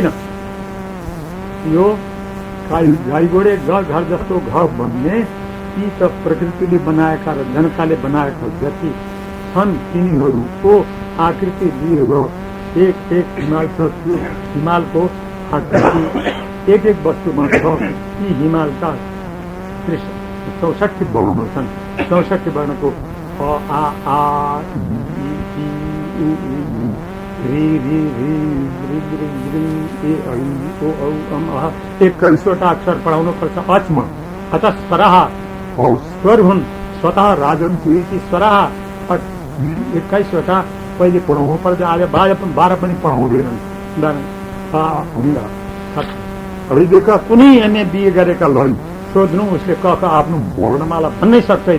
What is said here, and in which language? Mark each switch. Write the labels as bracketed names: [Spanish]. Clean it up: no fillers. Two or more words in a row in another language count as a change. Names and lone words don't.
[Nepali] यो गाई गोडे घर जस्तो भन्ने यी त प्रकृतिले बनाएका र जनताले बनाएका जति छन् तिनीहरूको आकृति लिएर एक हिमाल छ। त्यो हिमालको आकृति एक वस्तुमा छ। यी हिमालका 64 वर्ण छन्। 64 वर्णको अ आ आ इ उ रि रि रि रि रि रि ए ऐ ओ औ अम अह 21वटा अक्षर पढाउनु पर्छ। अचमा अतः स्वरहा स्वर हुन् स्वतः राजन की स्वरहा 21वटा पहिले पढाउनु पर्छ। आज 12 पनि पढाउँदैनन्। अहिलेका कुनै एमए बिए गरेकालाई सोध्नु उसले क आफ्नो वर्णमाला भन्नै सक्दैन।